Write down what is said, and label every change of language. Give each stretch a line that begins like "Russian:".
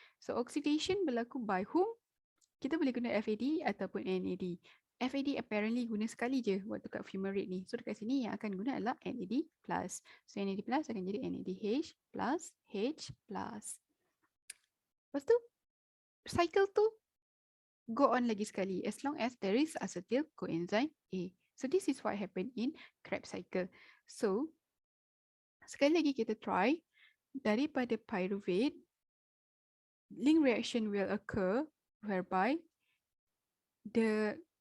English: So oxidation berlaku by whom?
Malay: Kita boleh guna FAD ataupun NAD. FAD apparently guna sekali je waktu kat fumarate ni. So dekat sini yang akan guna adalah NAD+. So NAD+ akan jadi NADH plus H+.
English: Lepas tu, cycle tu go on lagi sekali as long as there is acetyl coenzyme A. So this is what happened in Krebs cycle. So sekali lagi kita try, daripada pyruvate, link reaction will occur whereby the